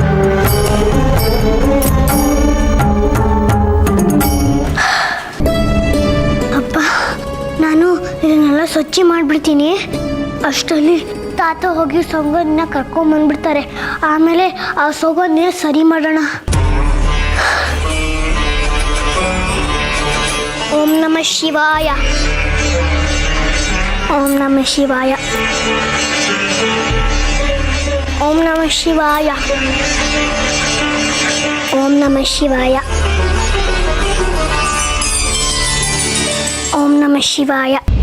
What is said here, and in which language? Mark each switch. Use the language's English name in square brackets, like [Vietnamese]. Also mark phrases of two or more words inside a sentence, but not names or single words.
[Kannada] ಅಪ್ಪ, ನಾನು ಇದನ್ನೆಲ್ಲ ಸ್ವಚ್ಛ ಮಾಡಿಬಿಡ್ತೀನಿ. ಅಷ್ಟರಲ್ಲಿ ತಾತ ಹೋಗಿ ಸೌಗಂಧಿನ ಕರ್ಕೊಂಬಂದ್ಬಿಡ್ತಾರೆ. ಆಮೇಲೆ ಆ ಸೌಗಂಧಿನ ಸರಿ ಮಾಡೋಣ. [Sanskrit] ಓಂ ನಮಃ ಶಿವಾಯ. ಓಂ ನಮಃ ಶಿವಾಯ. ಓಂ ನಮಃ ಶಿವಾಯ. ಓಂ ನಮಃ ಶಿವಾಯ. ಓಂ ನಮಃ ಶಿವಾಯ.